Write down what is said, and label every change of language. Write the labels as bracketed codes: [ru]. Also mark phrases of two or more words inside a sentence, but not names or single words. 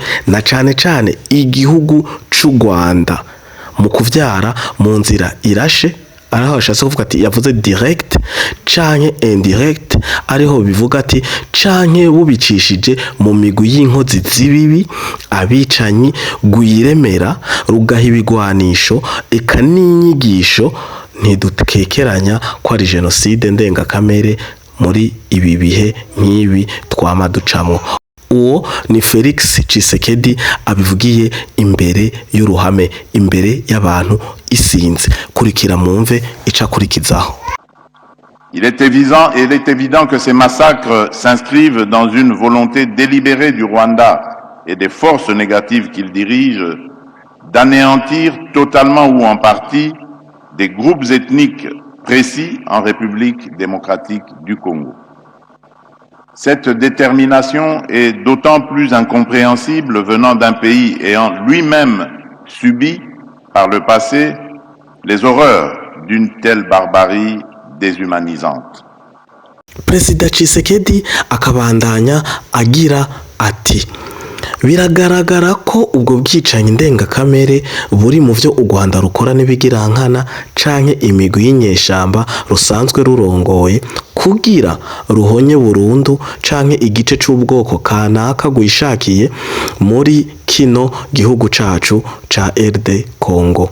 [rn] na cane cane igihugu c'u Rwanda, mu kuvyara mu nzira irashe, araho ashatse kuvuga ati, yavuze direct canke indirect, ariho bivuga ati canke bubicishije mu migwi y'inkozi z'ibibi, abicanyi, gwiremera, rugaha ibigwanisho, eka n'inyigisho, ntidukekeranya ko ari jenoside ndengakamere muri ibi bihe nk'ibi twama ducamwo. Uwo ni Felix Tshisekedi abivugiye imbere y'uruhame, imbere y'abantu isinze. Kurikira mwumve ica kurikizaho. [fr] Il est évident que ces massacres s'inscrivent dans une volonté délibérée du Rwanda et des forces négatives qu'il dirige d'anéantir totalement ou en partie des groupes ethniques précis en République démocratique du Congo. Cette détermination est d'autant plus incompréhensible venant d'un pays ayant lui-même subi par le passé les horreurs d'une telle barbarie déshumanisante. [rn] Perezida Tshisekedi akabandanya agira ati: biragaragara ko ubwo bwicanyi ndengakamere buri mu vyo u Rwanda rukora n'ibigirankana canke imigwi y'inyeshamba rusanzwe rurongoye kugira ruhonye burundu canke igice c'ubwoko kanaka gwishakiye muri kino gihugu cacu ca RD Congo.